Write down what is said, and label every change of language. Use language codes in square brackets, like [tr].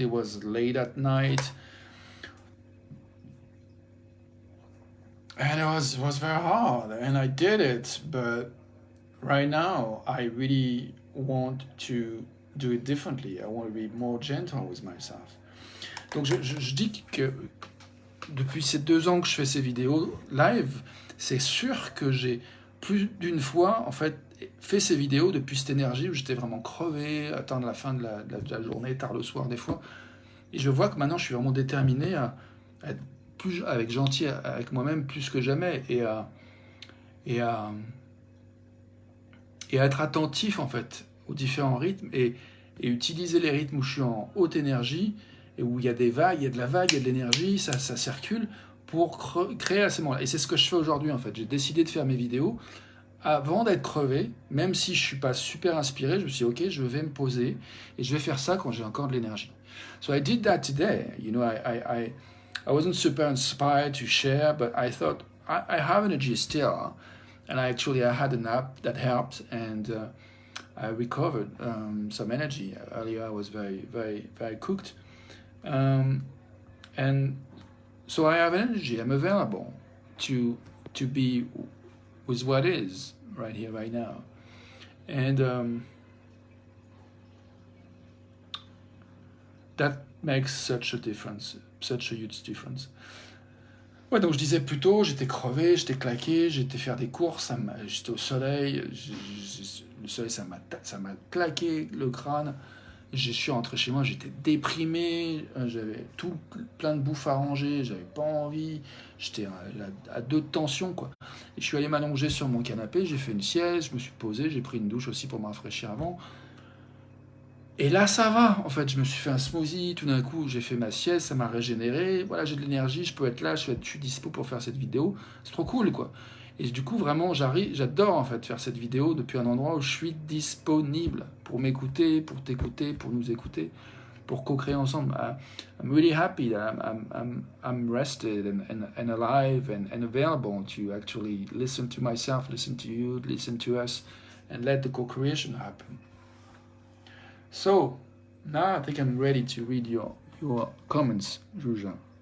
[en] It was late at night, and it was very hard. And I did it, but right now I really want to do it differently. I want to be more gentle with myself. [fr] Donc je dis que depuis ces 2 ans que je fais ces vidéos live, c'est sûr que j'ai plus d'une fois en fait fait ces vidéos depuis cette énergie où j'étais vraiment crevé, attendre la fin de la journée, tard le soir des fois. Et je vois que maintenant je suis vraiment déterminé à être plus gentil avec moi-même plus que jamais, et à être attentif en fait aux différents rythmes, et utiliser les rythmes où je suis en haute énergie et où il y a des vagues, il y a de la vague, il y a de l'énergie, ça circule, pour créer à ces moments-là. Et c'est ce que je fais aujourd'hui, en fait. J'ai décidé de faire mes vidéos avant d'être crevé, même si je suis pas super inspiré. Je me suis dit, ok, je vais me poser et je vais faire ça quand j'ai encore de l'énergie. [en] So I did that today. You know, I wasn't super inspired to share, but I thought I have energy still, and I had a nap that helped, and I recovered some energy. Earlier I was very cooked, and so I have energy. I'm available to be with what is right here, right now, and that makes such a difference, such a huge difference. [fr] Ouais, donc je disais plus tôt, j'étais crevé, j'étais claqué, j'étais faire des courses, j'étais au soleil, le soleil ça m'a claqué le crâne. Je suis rentré chez moi, j'étais déprimé, j'avais tout plein de bouffe à ranger, j'avais pas envie, j'étais à deux de tension quoi. Et je suis allé m'allonger sur mon canapé, j'ai fait une sieste, je me suis posé, j'ai pris une douche aussi pour me rafraîchir avant. Et là ça va, en fait, je me suis fait un smoothie, tout d'un coup j'ai fait ma sieste, ça m'a régénéré, voilà, j'ai de l'énergie, je peux être là, je suis dispo pour faire cette vidéo, c'est trop cool quoi. Et du coup, vraiment, j'adore en fait faire cette vidéo depuis un endroit où je suis disponible pour m'écouter, pour t'écouter, pour nous écouter, pour co-créer ensemble. [en] I'm really happy that I'm rested and alive and available to actually listen to myself, listen to you, listen to us, and let the co-creation happen. So, now I think I'm ready to read your comments, Jouja.